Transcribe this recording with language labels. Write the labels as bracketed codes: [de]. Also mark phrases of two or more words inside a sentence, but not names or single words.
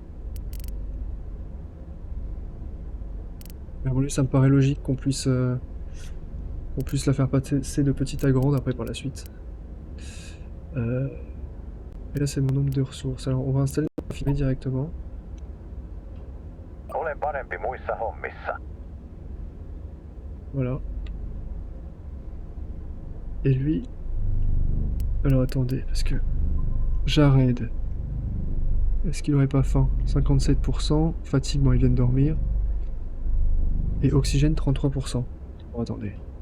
[fr] Mais bon, lui, ça me paraît logique qu'on puisse la faire passer de petite à grande après par la suite. Et là, c'est mon nombre de ressources. Alors, on va installer la raffinerie directement. [fi] Olen parempi muissa hommissa. [fr] Voilà. Et lui... Alors, attendez, parce que... Jared. Est-ce qu'il aurait pas faim? 57%. Fatigue, bon, il vient de dormir. Et oxygène, 33%. Bon, attendez.